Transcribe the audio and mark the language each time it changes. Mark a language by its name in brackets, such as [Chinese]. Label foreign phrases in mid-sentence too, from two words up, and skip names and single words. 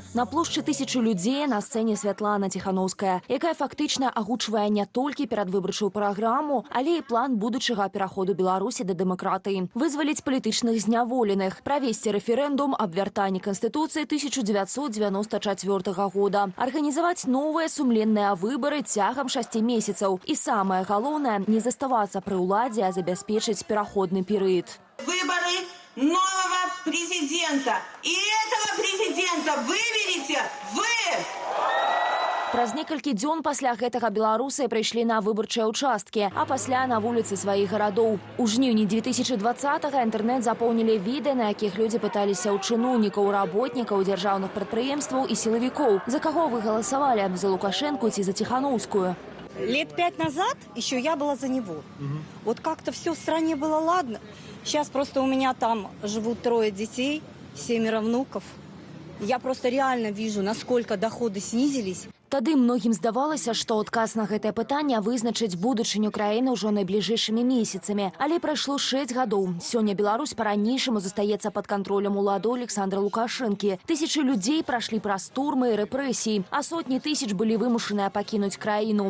[Belarusian] На плошчы 1000 людзей на сцэне Святлана Тихановская, якая фактычна агучвае не толькі перадвыбарчую праграму, але і план будучага пераходу Беларусі да дэмакратыі. Вызваліць палітычных зняволеных, правесці рэферэндум аб вяртанні Канстытуцыі 1994 года, арганізаваць новыя сумленныя выбары цягам 6 месяцаў. І самае галоўнае, не заставацца пры ўладзе, а забяспечыць пераходны перыяд. [Russian] Выборы нового президента. И этого президента выберете вы! [Belarusian] Праз некалькі дзён пасля гэтага беларусы прыйшлі на выбарчыя ўчасткі, а пасля на вуліцы сваіх гарадоў. У жніўні 2020-го інтэрнэт запоўнілі відэа, на якіх людзі пыталіся ў чыноўнікаў, работнікаў дзяржаўных прадпрыемстваў і сілавікоў. За каго вы галасавалі? За Лукашэнку ці за Тихановскую? [Russian] Лет 5 назад еще я была за него. Вот как-то все в стране было ладно. Сейчас просто у меня там живут 3 детей, 7 внуков. Я просто реально вижу, насколько доходы снизились. [Belarusian] Тады многім здавалася, што адказ на гэтае пытанне вызначыць будучыню краіны ўжо найбліжэйшымі месяцамі. Але прайшло 6 гадоў. Сёння Беларусь па-ранейшаму застаецца пад кантролем уладу Александра Лукашэнкі. Тысячы людзей прайшлі праз турмы і рэпрэсіі, а сотні тысяч былі вымушаныя пакінуць краіну.